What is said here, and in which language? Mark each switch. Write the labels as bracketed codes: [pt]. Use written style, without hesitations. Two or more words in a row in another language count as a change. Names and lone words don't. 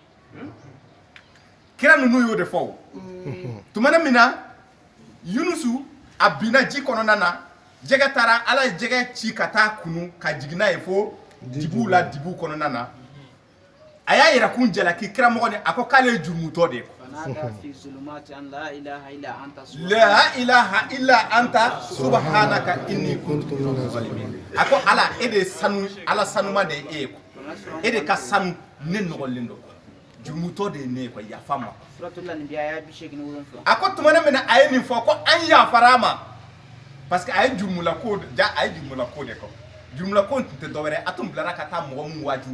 [bm] kira ninnu y'o de fɔ o tuma min na Yunusu a binna ji kɔnɔna na jɛgɛ taara Ala ye jɛgɛ ci ka taa kunu ka jigin n'a ye fo dibiw la dibiw kɔnɔna na a y'a yɛrɛ kun jalaki kira mɔgɔ ni a ko k'ale ye jurumutɔ de ye [ar] لا إله إلا أنت سبحانك إني كنت من الظالمين [bm] a ko Ala e de sanu Ala sanuma de ye e ye e de ka sanu ne nɔgɔlen don jurumutɔ de ye ne ye quoi yafa ma a ko tuma min na a ye nin fɔ ko an yafara ma [fr] parce que [bm] a ye jurumula ko de kɔ jurumula ko tun tɛ dɔwɛrɛ a tun bilara ka taa mɔgɔ min waaju